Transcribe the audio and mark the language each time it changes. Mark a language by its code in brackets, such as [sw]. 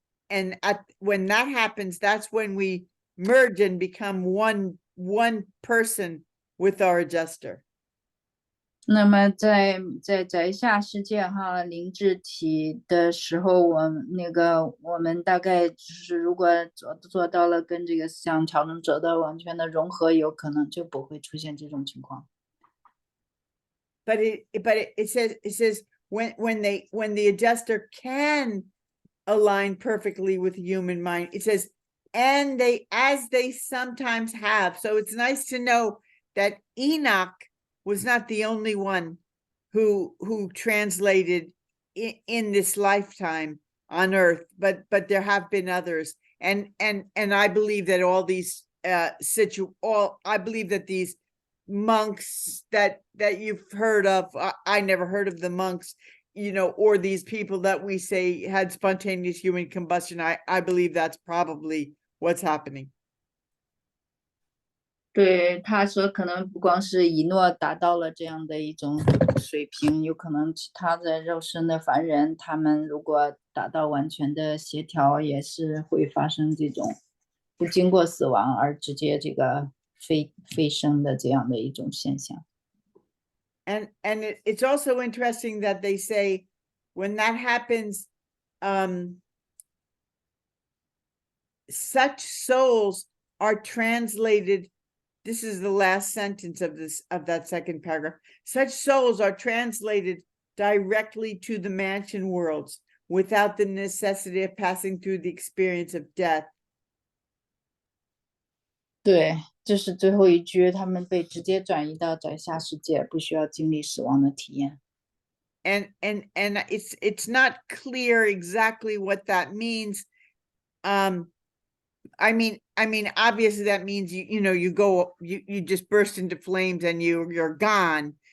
[en] And when that happens, that's when we merge and become one person with our adjuster. [zh] 那么在宅下世界哈灵智体的时候，我们大概就是如果做到了跟这个思想调整者的完全的融合，有可能就不会出现这种情况。 [en] But it says when the adjuster can align perfectly with human mind, it says, and as they sometimes have. So it's nice to know that Enoch was not the only one who translated in this lifetime on earth, but there have been others. And I believe that all these I believe that these monks that you've heard of, I never heard of the monks, or these people that we say had spontaneous human combustion. I believe that's probably what's happening. [zh] 对，他说可能不光是以诺达到了这样的一种水平，有可能其他的肉身的凡人，他们如果达到完全的协调，也是会发生这种不经过死亡而直接这个飞升的这样的一种现象。 [en] And it's also interesting that they say when that happens, such souls are translated. This is the last sentence of that second paragraph. Such souls are translated directly to the mansion worlds without the necessity of passing through the experience of death. [zh] 对，这是最后一句，他们被直接转移到宅下世界，不需要经历死亡的体验。 [en] And it's not clear exactly what that means. I mean, obviously that means you just burst into flames and you're gone.